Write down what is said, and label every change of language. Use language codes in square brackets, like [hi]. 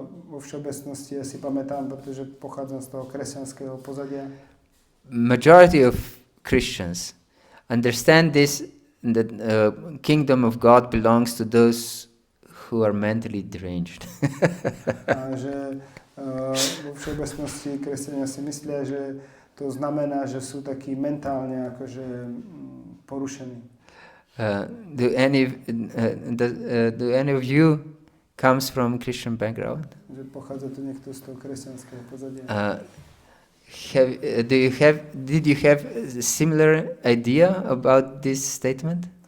[sk] Vo všeobecnosti ja si pamätám, pretože pochádzam z toho kresťanského pozadia. [en] Majority of Christians understand this, that kingdom of God belongs to those who are mentally deranged. [sk] A že vo všeobecnosti kresťania si myslia, že to znamená, že sú takí mentálne akože porušení. [en] Do any of you comes from Christian background? [sk] Že pochádza tu niekto z toho kresťanského pozadia. [en] Did you have a similar idea about this statement?